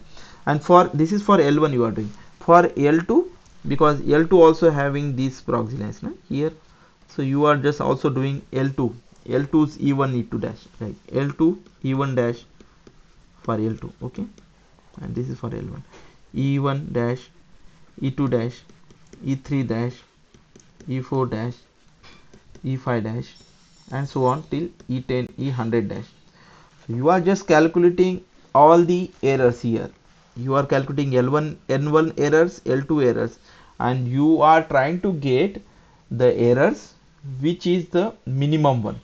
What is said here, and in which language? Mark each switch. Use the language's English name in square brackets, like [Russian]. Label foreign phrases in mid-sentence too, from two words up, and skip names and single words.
[English] And for this is for L1 you are doing. For L2, because L2 also having these proxy lines here, so you are just also doing L2, L2's E1 E2 dash, like L2 E1 dash for L2, okay, and this is for L1, E1 dash, E2 dash, E3 dash, E4 dash, E5 dash, and so on till E10, E100 dash. So you are just calculating all the errors here. You are calculating L1, N1 errors, L2 errors, and you are trying to get the errors which is the minimum one.